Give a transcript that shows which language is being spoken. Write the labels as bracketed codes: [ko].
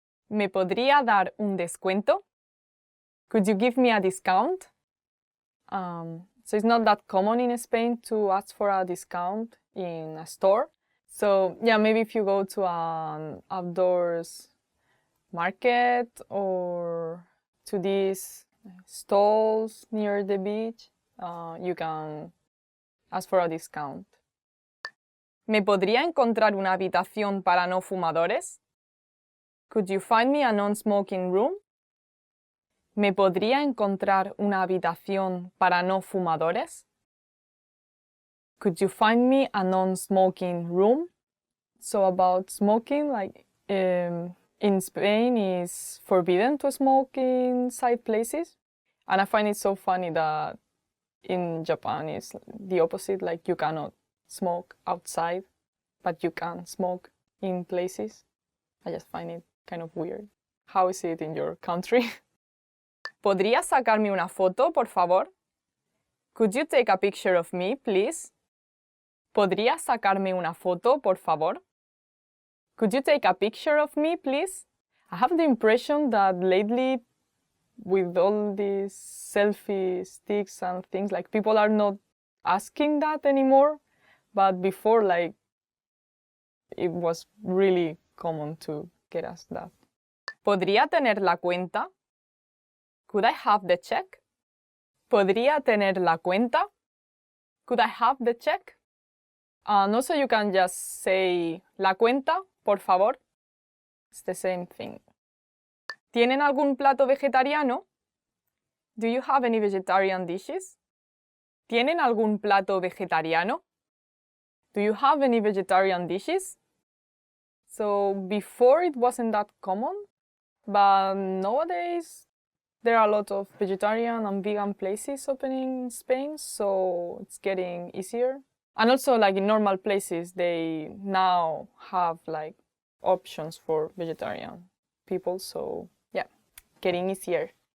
[es] ¿Me podría dar un descuento? [en] Could you give me a discount? So it's not that common in Spain to ask for a discount in a store. So yeah, maybe if you go to an outdoors market or to these stalls near the beach, you can ask for a discount. [es] ¿Me podría encontrar una habitación para no fumadores? [en] Could you find me a non-smoking room? [es] ¿Me podría encontrar una habitación para no fumadores? [en] Could you find me a non-smoking room? So about smoking, like in Spain is forbidden to smoke inside places. And I find it so funny that in Japan it's the opposite, like you cannot smoke outside, but you can smoke in places. I just find it kind of weird. How is it in your country? [es] ¿Podrías sacarme una foto, por favor? [en] Could you take a picture of me, please? [es] ¿Podrías sacarme una foto, por favor? [en] Could you take a picture of me, please? I have the impression that lately, with all these selfie sticks and things, like people are not asking that anymore. But before, like, it was really common to get asked that. [es] ¿Podría tener la cuenta? [en] Could I have the check? [es] ¿Podría tener la cuenta? [en] Could I have the check? And also you can just say [es] la cuenta, por favor. [en] It's the same thing. [es] ¿Tienen algún plato vegetariano? [en] Do you have any vegetarian dishes? [es] ¿Tienen algún plato vegetariano? [en] Do you have any vegetarian dishes? So before it wasn't that common, but nowadays there are a lot of vegetarian and vegan places opening in Spain, so it's getting easier. And also, like in normal places, they now have like options for vegetarian people, so yeah, getting easier.